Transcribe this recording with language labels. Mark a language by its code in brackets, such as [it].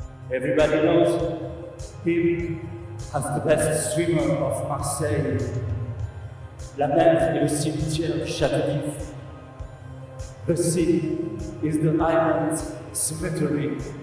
[en] Everybody knows him as the best swimmer of Marseille. [fr] La mer est le cimetière du château d'If. [en] The sea is the island cemetery.